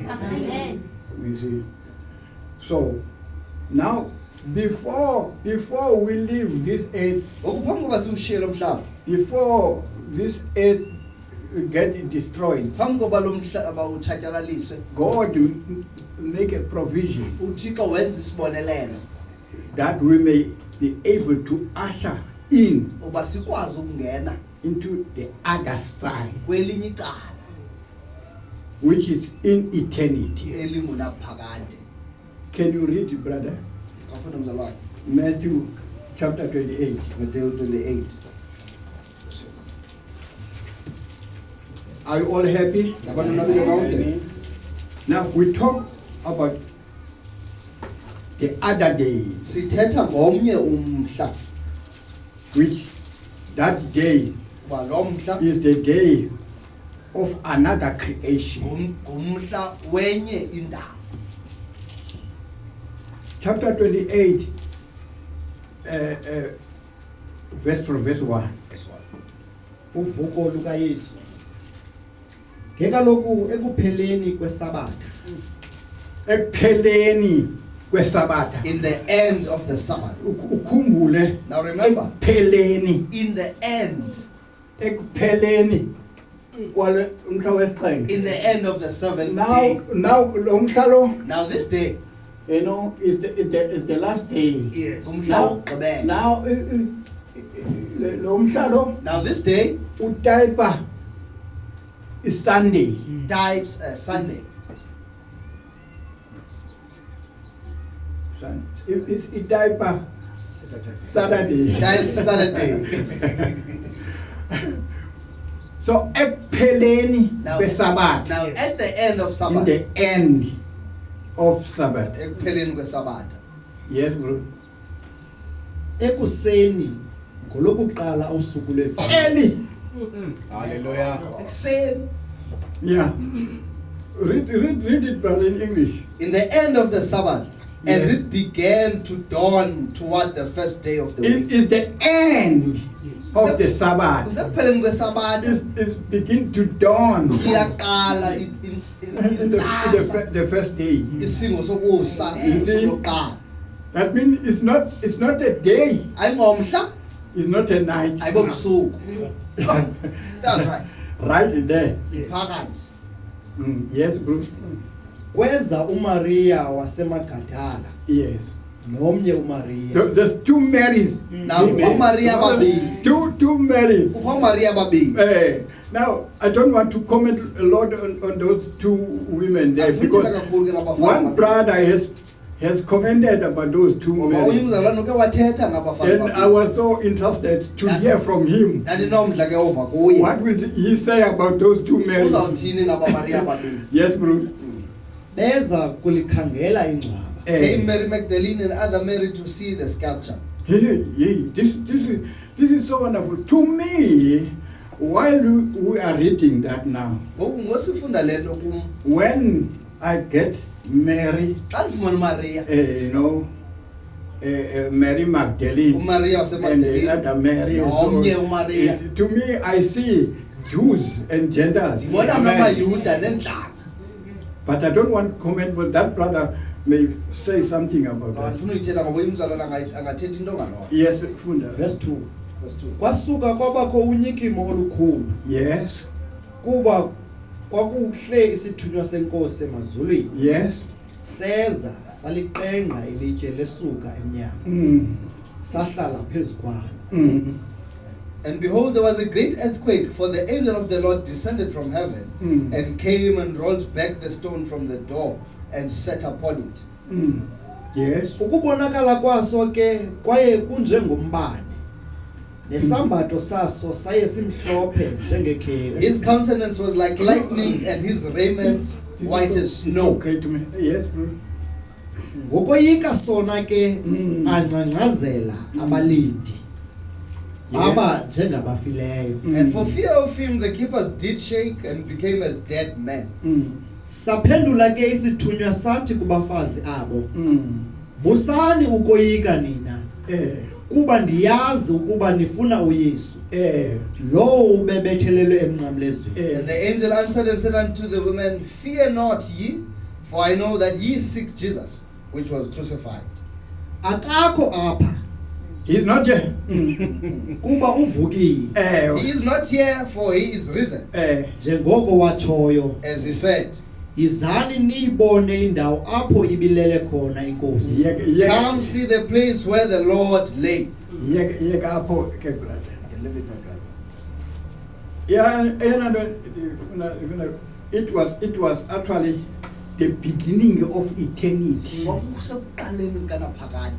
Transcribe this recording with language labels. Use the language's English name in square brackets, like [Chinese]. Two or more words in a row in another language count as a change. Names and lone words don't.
[English] Amen. You see. So now before we leave this earth, [Xhosa] Ngoku phambi koba siwushiye lo mhlaba, [English] before this earth get destroyed, [Xhosa] phambi koba lo mhlaba utshatyalaliswe, [English] God make a provision [Xhosa] uThixo wenza isibonelelo [English] that we may be able to usher in [Xhosa] uba sikwazi ukungena [English] into the other side, [Xhosa] kwelinye icala [English] which is in eternity. [Xhosa] elingunaphakade. [English] Can you read it, brother? [Xhosa] Ngafunda mzalwane. [English] Matthew chapter 28. Matthew 28. Are you all happy? [Xhosa] Abantu nabile konke. [English] Now we talk about the other day, [Xhosa] Sithetha ngomnye umhla, [English] which that day [Xhosa] uba lo mhla [English] is the day of another creation. [Xhosa] ngumhla wenye indawo. [English] Chapter 28, from verse 1. [Xhosa] Uvuko lukaYesu. Ngekaloku ekupheleni kwesabatha, Ekupheleni kweSabatha. [English] in the end of the Sabbath. [Xhosa] Ukhumbule. [English] Now remember, [Xhosa] Ekupheleni. [English] in the end, [Xhosa] Ekupheleni kwale umhla wesixhenxe. [English] in the end of the seventh Now day. [Xhosa] lo mhla lo, [English] Now this day you know, is the last day. [Xhosa] is umhla [English] Now, [Xhosa] wokugqibela. now lo mhla lo [English] Now this day utypa is Sunday. types Sunday. [Xhosa] Itypa Saturday. [English] Types Saturday. [Xhosa] So ekupheleni [English] Now, [Xhosa] kweSabatha, [English] now at the end of in Sabbath, the end of Sabbath. [Xhosa] ekupheleni kwesabatha, [English] Yes, bro. [Xhosa] Ekuseni ngolokuqala usuku leviki. [English] Early. Hallelujah. [Xhosa] ekuseni, [English] Yeah. Read it, brother, in English. in the end of the Sabbath, as Yes. it began to dawn toward the first day of the It week. is the end of the Sabbath. [Xhosa] Kusekupheleni kwesabatha [English] It's begin to dawn. [Xhosa] iyaqala intsasa, [English] The first day. [Xhosa] isifingo sokusa, [English] You see? [Xhosa] sokuqala. [English] That means it's not a day. [Xhosa] Ayingomhla, [English] It's not a night. [Xhosa] ayibobusuku. [English] That's right. Right there. [Xhosa] Phakathi. [English] Yes, bro. [Xhosa] Kweza uMaria waseMagadala [English] Yes. [Xhosa] nomnye uMaria. [English] There's two Marys. [Xhosa] Now kukho Maria ababili. [English] Two Marys. [Xhosa] Kukho Maria ababili. [English] Now, I don't want to comment a lot on those two women there [Xhosa] Asithetha [English] because [Xhosa] kakhulu ke ngabafazi [English] one [Xhosa] ababili. [English] brother has commented about those two [Xhosa] Ngoba [English] Marys. [Xhosa] umzalwane uke wathetha ngabafazi [English] And I [Xhosa] ababili. [English] was so interested to hear from him. [Xhosa] Ndandinomdla ke ova kuye. [English] What will he say about those two Marys? [Xhosa] Uzawuthini ngaba Maria ababili? [English] Yes, bro. [Xhosa] Beza kulikhangela ingcwaba. [English] Came Mary Magdalene and other Mary to see the sculpture. This is so wonderful. To me, while we are reading that now, [Xhosa] ngoku ngosifunda le nto kum [English] when I get Mary, [Xhosa] xa ndifumana umaria [English] Mary Magdalene, [Xhosa] umaria [English] and the [Xhosa] wasemadaleni [English] other Mary, [Xhosa] nomnye umaria [English] to me I see Jews and Gentiles, [Xhosa] ndibona amayuda nentlanga. [English] but I don't want to comment, but that brother may say something about that. [Xhosa] Ndifuna uyithetha ngoba umzalwana angathethi into ngaloo. [English] Yes, Funda. verse 2 Verse 2. [Xhosa] kwasuka kwabakho unyikimo olukhulu [English] Yes, [Xhosa] kuba kwakuhle isithunywa senkosi emazulwini [English] yes. [Xhosa] seza saliqenqa ilitye lesuka emnyango Mm. sahlala phezu kwalo Mm. [English] And behold, there was a great earthquake, for the angel of the Lord descended from heaven Mm. and came and rolled back the stone from the door and sat upon it. Mm. Yes. [Xhosa] ukubonakala kwaso ke kwaye kunjengombane nesambatho saso saye simhlophe njengekhewu [English] His countenance was like lightning and his raiment white as is so snow. great to me. Yes, bro. [Xhosa] ngokoyika sona ke Mm. angcangcazela abalindi [English] Yeah. [Xhosa] aba njengabafileyo [English] And for fear of him, the keepers did shake and became as dead men. Mm. [Xhosa] saphendula ke isithunywa sathi kubafazi abo Mm. musani ukoyika nina kuba ndiyazi ukuba nifuna uYesu lo ubebethelelwe emnqamlezweni [English] And the angel answered and said unto the women, Fear not ye, for I know that ye seek Jesus, which was crucified. [Xhosa] akakho apha [English] He's not there. [Xhosa] kuba uvukile [English] He is not here, for he is risen, [Xhosa] njengoko watshoyo [English] as he said. [Xhosa] izani niyibone indawo apho ibilele khona inkosi [English] Come see the place where the Lord lay. [Xhosa] Yeka apho ke brother. [English] You can leave it, my brother. Yeah, and it was actually the beginning of eternity. [Xhosa] Kwakusekuqaleni kanaphakade.